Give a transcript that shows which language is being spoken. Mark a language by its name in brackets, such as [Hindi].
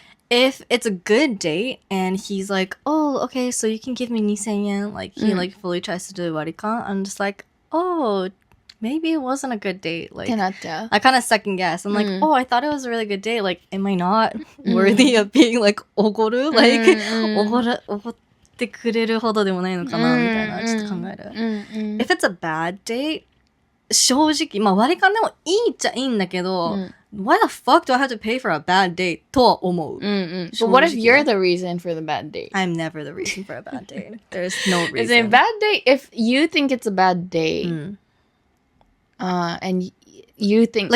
[English] If it's a good date and he's like, oh, okay, so you can give me 2,000 yen, like he like fully tries to do warikan, I'm just like, oh, maybe it wasn't a good date. Like, [Japanese] ってなっちゃう. [English] I kind of second guess. I'm like, oh, I thought it was a really good date. Like, am I not worthy of being like ogoru? [Japanese] Like, おごってくれるほどでもないのかなみたいなちょっと考える. [English] If it's a bad date, [Japanese] 正直、まあ割り勘でもいいっちゃいいんだけど、 [English] why the fuck do I have to pay for a bad date [Japanese] とは思う。 [English] But what if you're the reason for the bad date? I'm never the reason for a bad date. There's no reason. Is it a bad date? If you think it's a bad date, and you think...